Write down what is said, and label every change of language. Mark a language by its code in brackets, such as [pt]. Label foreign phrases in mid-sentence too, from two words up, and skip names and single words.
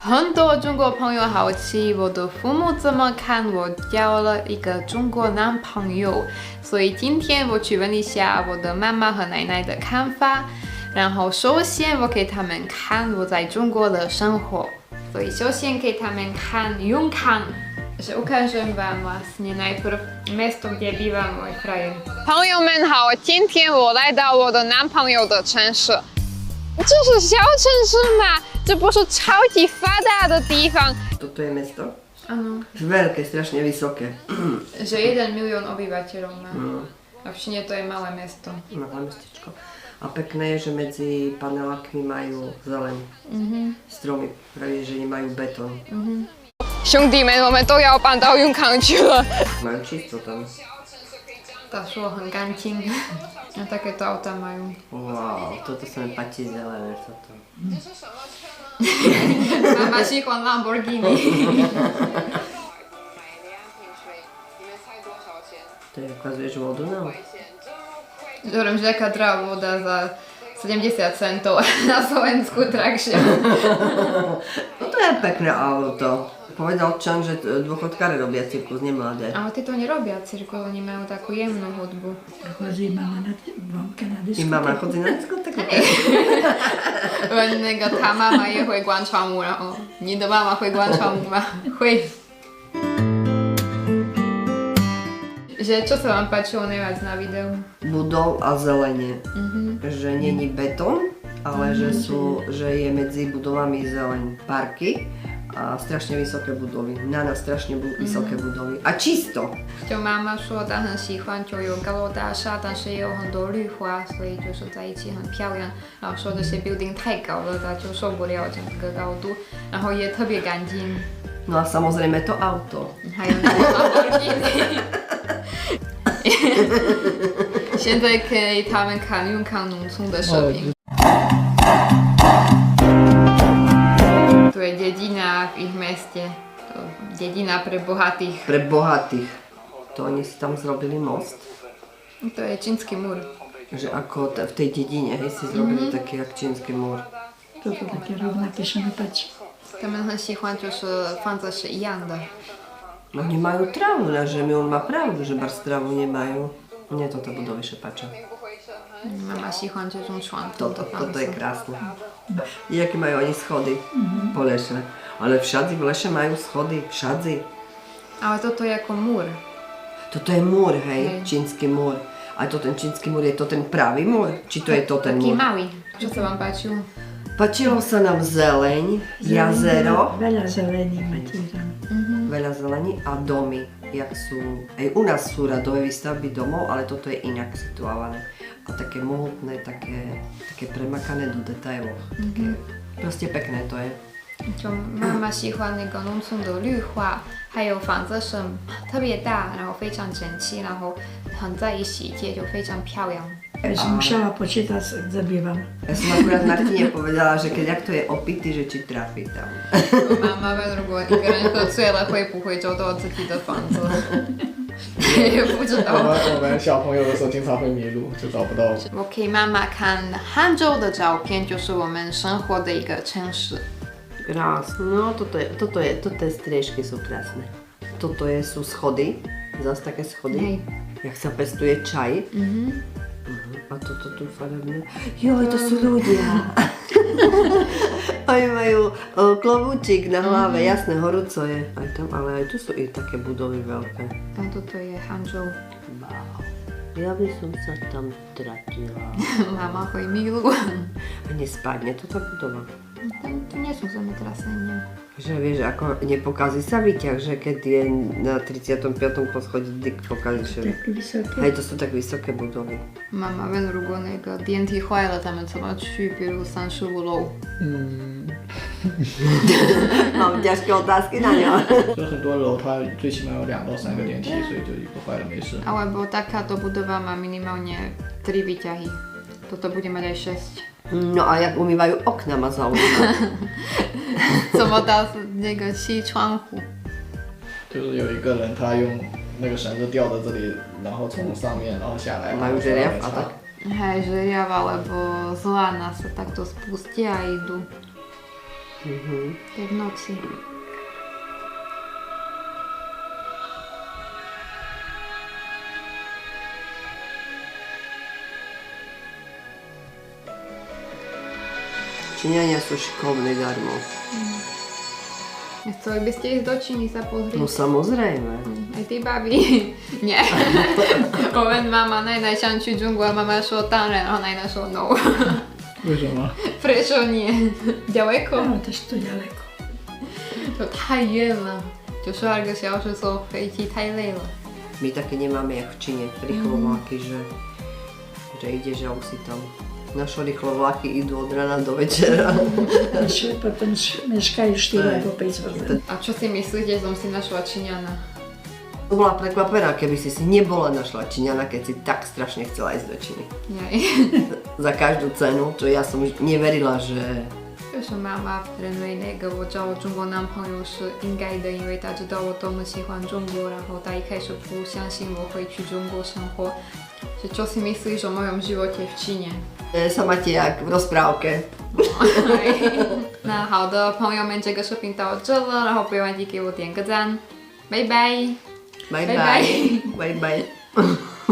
[zh] 很多中国朋友好奇我的父母怎么看我交了一个中国男朋友，所以今天我去问一下我的妈妈和奶奶的看法。然后首先我给他们看我在中国的生活，所以首先给他们看 Jungkan. [sk] Že ukážem vám vlastne najprv mesto, kde býva môj frajer. [zh] 朋友们好，今天我来到我的男朋友的城市。这是小城市吗？这不是超级发达的地方。 [sk] Toto je mesto? Áno. Veľké, strašne vysoké. Že 1 milión obyvateľov má. A v Číne to je malé mesto. Malé mestečko. A pekné je, že medzi panelákmi majú zeleň. Stromy, pravie, že nemajú betón. [zh] 兄弟们，我们都要搬到永康去了。 [sk] Majú čisto tam. Tá šlo [zh] 很干净。 [sk] A takéto auta majú. Wow, toto sa mi páči zelené, toto. [zh] Mama 喜欢 Lamborghini. [sk] To je, ukazuješ vodu nám? Hovorím, že aká drahá voda za 70 centov na Slovensku drahšia. No to je pekné auto. Povedal Čan, že dôchodkári robia cirkus, nemladé. Ale tí to nerobia cirkus, oni majú takú jemnú hudbu. Chodí mama na vonka na I diskotéku. mama chodí na diskotéku. [zh] 那个他妈妈也会广场舞，然后你的妈妈会广场舞吗？ [sk] 会。Že čo sa vám páčilo najviac na videu? Budov a zelenie. Že není betón, ale že je medzi budovami zeleň. Parky a strašne vysoké budovy. strašne vysoké budovy. A čisto. [zh] 就妈妈说她很喜欢就有高楼大厦，但是也有很多绿化，所以就是在一起很漂亮。然后说这些 building 太高了，她就受不了这个高度，然后也特别干净。 [sk] No a samozrejme to auto. [zh] 还有那个 Lamborghini 现在给他们看永康农村的视频。 [sk] To je dedina v ich meste. Dedina pre bohatých. Pre bohatých. To oni si tam zrobili most. To je čínsky múr. Že ako v tej dedine, hej, si zrobili taký jak čínsky múr. Toto také rovnaké sa mi páči. [zh] 他们很喜欢，就是房子是一样的。 [sk] No nemajú trávu na zemi, on má pravdu, že bar trávu nemajú. Mne toto budovy še páčia. [zh] Mama 喜欢这种传统的房 [sk] Toto [zh] 子。 [sk] je krásne. I aké majú oni schody po lese. Ale všade v lese majú schody, všade. Ale toto je ako múr. Toto je múr, hej, čínsky múr. A to ten čínsky múr, je to ten pravý múr? Či to je to ten Taký múr? malý. Čo sa vám páčilo? Páčilo sa nám zeleň, jazero, Veľa zelení máte tam. veľa zelení a domy. Jak sú, aj u nás sú radové výstavby domov, ale toto je inak situované. A také mohutné, také premakané do detailov. Také, proste pekné to je. [zh] 就妈妈喜欢那个农村的绿化，还有房子是特别大，然后非常整齐，然后很在意细节，就非常漂亮。 [sk] Ja som musela počítať, kde bývam. Ja som akurát Martine povedala, že keď ak to je opity, že či trafí tam. [zh] 妈妈们如果一个人喝醉了，会不会找到自己的房子？也不知道。我们小朋友的时候经常会迷路，就找不到。我给妈妈看杭州的照片，就是我们生活的一个城市。 [sk] Krásne, no toto je striežky sú krásne. Toto sú schody, zase také schody. Hej. Jak sa pestuje čaj. A toto tu farebné. Joj, to sú ľudia. Oni majú klobúčik na hlave, jasné, horúco je. Aj tam, ale aj tu sú i také budovy veľké. A toto je Hangzhou. Wow. Ja by som sa tam tratila. Mama hojí milu. A nespadne to tá budova. To nie sú zemetrasenia. Že vieš, ako nepokazí sa výťah, že keď je na 35. poschodí, dik pokazí všetko. Tak vysoké. Aj to sú tak vysoké budovy. [zh] 妈妈问，如果那个电梯坏了，他们怎么去？比如35楼。 [sk] Mám ťažké otázky na ňo. [zh] 就很多楼它最起码有2到3个电梯，所以就一个坏了没事。 [sk] Alebo takáto budova má minimálne 3 výťahy. Toto bude mať aj 6。 No a jak umývajú okna, ma zaujíma. [zh] 怎么到那个吸窗户？就是有一个人他用那个绳子吊在这里，然后从上面然后下来。 [sk] Majú žeriav a tak. Hej, žeriav alebo zlana sa takto spustia a idú. tej v noci. Číňania sú šikovní darmo. Chceli by ste ísť do Číny sa pozrieť? No samozrejme. Aj ty, babi? Nie. [zh] 我问妈妈奶奶想去中国，妈妈说当然，然后奶奶说 no。为什么？ [sk] Prečo nie? Ďaleko? No, to je to ďaleko. [zh] 就太远了，就12个小时坐飞机太累了。 [sk] My také nemáme jak v Číne, rýchlo vlaky, že ideš a už si tam. Naše rýchlo vlaky idú od rana do večera. Potom meškajú 4 alebo 5 hodín. A čo si myslíte, že som si našla Číňana? Bola prekvapená, keby si nebola našla Číňana, keď si tak strašne chcela ísť do Číny. Nej. Za každú cenu, čo ja som neverila, že [zh] 就是妈妈认为那个我找我中国男朋友是应该的，因为她知道我多么喜欢中国，然后她一开始不相信我会去中国生活。 [sk] Čo si myslíš o mojom živote v Číne？ sa máte jak v rozprávke. [zh] 那好的，朋友们，这个视频到这了，然后不要忘记给我点个赞，拜拜。 [en] Bye Bye bye. Bye bye.